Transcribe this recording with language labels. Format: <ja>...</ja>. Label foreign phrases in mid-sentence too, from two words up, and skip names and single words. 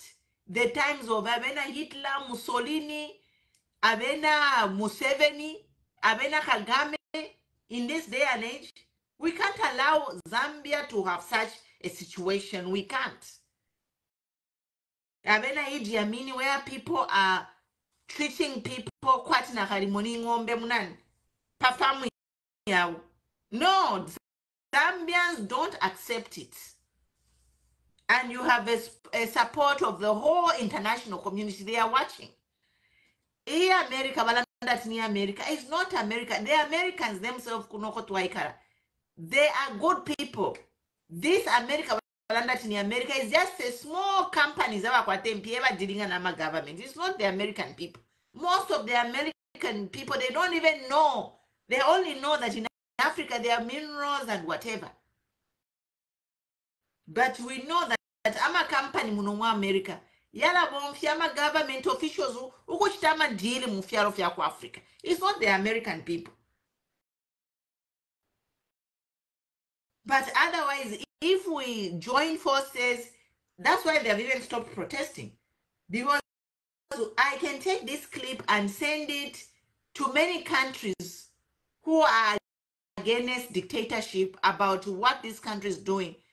<en>The times of Abena Hitler, Mussolini, Abena Museveni, Abena Kagame. In this day and age, we can't allow Zambia to have such a situation. We can't. Abena Idi Amini, where people are treating people quite</en> <bem>na kalimoni ngombe munan.</bem> <en>Performing. No, Zambians don't accept it. And you have a support of the whole international community. They are watching. Here, America, America is not America. The Americans themselves, they are good people. This America, America is just a small company dealing with government. It's not the American people. Most of the American people, they don't even know. They only know that in Africa there are minerals and whatever. But we know that</en> <bem>ama company muno America yala bonfyama</bem> <en>government officials</en> <bem>ukuchitama deal mu fyalo fya ku Africa.</bem> <en>It's not the American people. But otherwise, if we join forces, that's why they've even stopped protesting. Because I can take this clip and send it to many countries who are against dictatorship about what this country is doing.</en>